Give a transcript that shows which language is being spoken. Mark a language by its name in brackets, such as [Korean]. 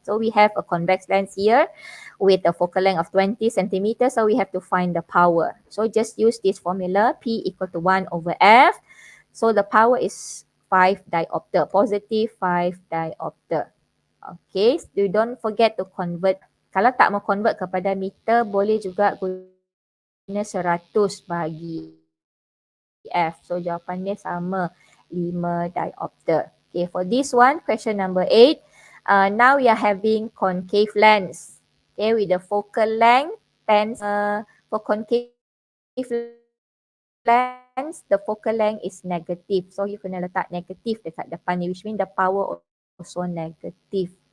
[English] So we have a convex lens here with a focal length of 20 cm. So we have to find the power. So just use this formula, P equal to 1 over F. So the power is 5 diopter, positive 5 diopter. Okay, so don't forget to convert. [Malay] Kalau tak mau convert kepada meter, boleh juga guna 100 bagi F. So jawapannya sama, 5 diopter. [English] Okay, for this one, question number 8. Now we are having concave lens. Okay, with the focal length 10. For concave lens, the focal length is negative. So you [Malay] kena letak [English] negative [Malay] dekat depan ni, [English] which means the power also negative.